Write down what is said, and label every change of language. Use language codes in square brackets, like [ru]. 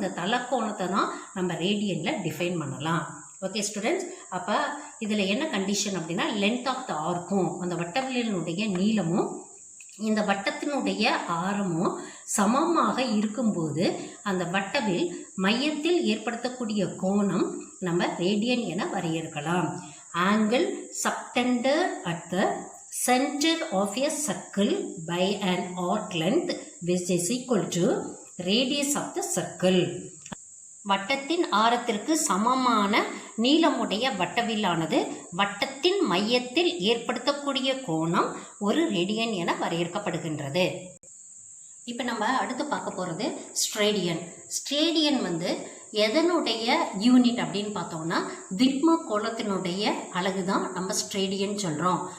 [ta] அந்த தலக்கோணத்தை தான் நம்ம ரேடியனில் டிஃபைன் பண்ணலாம். ஓகே ஸ்டூடெண்ட்ஸ், அப்போ இதில் என்ன கண்டிஷன் அப்படின்னா, லென்த் ஆஃப் த ஆர்க்கும் அந்த வட்டவியலினுடைய நீளமும் இந்த வட்டத்தினுடைய ஆரமும் சமமாக இருக்கும்போது அந்த வட்டவில் மையத்தில் ஏற்படுத்தக்கூடிய கோணம் நம்ம ரேடியன் என வரையறுக்கலாம். [en] Angle subtended at the center of a circle by an arc length which is equal to radius of the circle. [ta] வட்டத்தின் ஆரத்திற்கு சமமான நீளமுடைய வட்டவில்லானது வட்டத்தின் மையத்தில் ஏற்படுத்தக்கூடிய கோணம் ஒரு ரேடியன் என வரையறுக்கப்படுகின்றது. இப்போ நம்ம அடுத்து பார்க்க போகிறது ஸ்ட்ரேடியன். ஸ்ட்ரேடியன் வந்து எதனுடைய யூனிட் அப்படின்னு பார்த்தோம்னா, திண்ம கோணத்தினுடைய அலகு தான் நம்ம ஸ்ட்ரேடியன் சொல்கிறோம்.